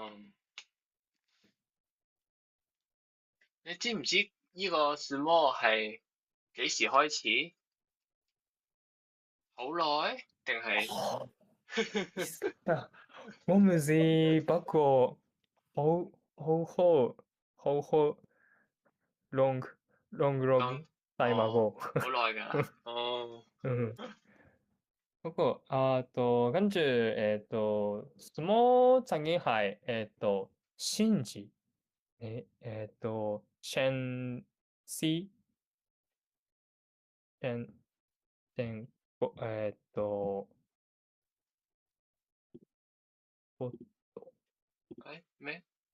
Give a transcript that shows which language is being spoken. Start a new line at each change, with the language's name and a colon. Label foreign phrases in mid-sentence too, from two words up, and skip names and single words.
Cantonese: 你知唔知呢個相撲係幾時開始？好耐定係？我唔知，不過好 long 哦，
English: time ago。
Cantonese: 好耐㗎。哦，うん。跟住、相撲曾經係、シンジ、シェンシ、シェン、シェン、ぼぼ咩？